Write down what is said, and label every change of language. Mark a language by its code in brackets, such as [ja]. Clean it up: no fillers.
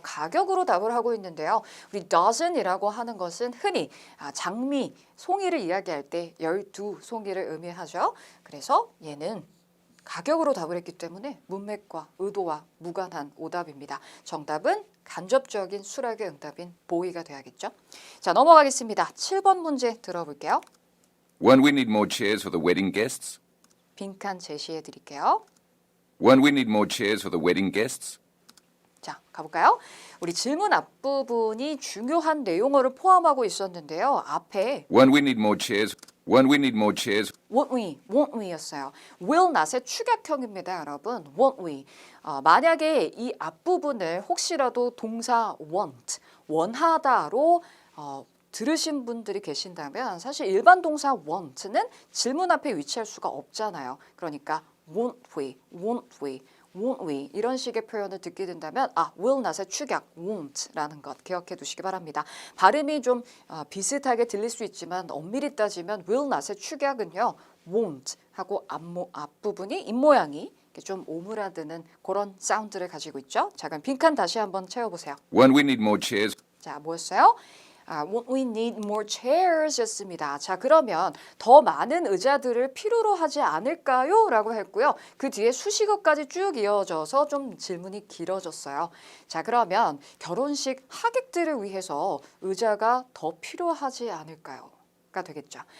[ko] 가격으로 답을 하고 있는데요. 우리 dozen이라고 하는 것은 흔히 장미, 송이를 이야기할 때 12송이를 의미하죠. 그래서 얘는 가격으로 답을 했기 때문에 문맥과 의도와 무관한 오답입니다. 정답은 간접적인 수락의 응답인 보이가 돼야겠죠. 자, 넘어가겠습니다. 7번 문제 들어볼게요. [en] Won't we need more chairs for the wedding guests? [ko] 빈칸 제시해 드릴게요. [en] Won't we need more chairs for the wedding guests? [ko] 자, 가볼까요? 우리 질문 앞부분이 중요한 내용어를 포함하고 있었는데요. 앞에 [en] Won't we need more chairs? Won't we need more chairs? won't we 였어요. will not [ko] 의 축약형입니다, 여러분. [en] won't we. [ko] 만약에 이 앞부분을 혹시라도 동사 want, 원하다로 들으신 분들이 계신다면 사실 일반 동사 want는 질문 앞에 위치할 수가 없잖아요. 그러니까 [en] won't we [ko] 이런 식의 표현을 듣게 된다면 [en] will not [ko] 의 축약 won't라는 것 기억해 두시기 바랍니다. 발음이 좀 비슷하게 들릴 수 있지만 엄밀히 따지면 [en] will not [ko] 의 축약은요 won't 하고 앞부분이 입모양이 좀 오므라드는 그런 사운드를 가지고 있죠. 자, 그럼 빈칸 다시 한번 채워보세요. [en] Won't we need more chairs? [ko] 자, 뭐였어요? [en] Won't we need more chairs [ko] 였습니다. 자, 그러면 더 많은 의자들을 필요로 하지 않을까요? 라고 했고요. 그 뒤에 수식어까지 쭉 이어져서 좀 질문이 길어졌어요. 자, 그러면 결혼식 하객들을 위해서 의자가 더 필요하지 않을까요? 가 되겠죠.